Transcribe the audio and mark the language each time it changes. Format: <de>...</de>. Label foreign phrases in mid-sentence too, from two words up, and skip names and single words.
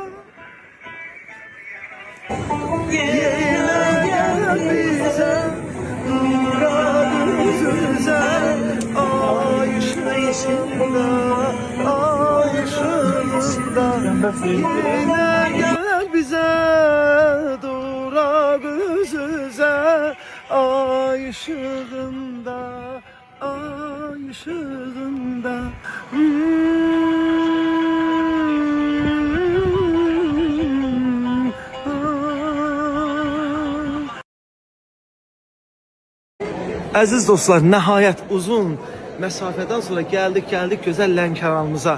<tr>Yine gel bize, duramız güzel ay ışığında, ay ışığında. Yine gel bize, duramız güzel ay ışığında, ay ışığında.</tr> <az>Əziz dostlar, nəhayət uzun məsafədən sonra gəldik gözəl Lənkəranımıza.</az>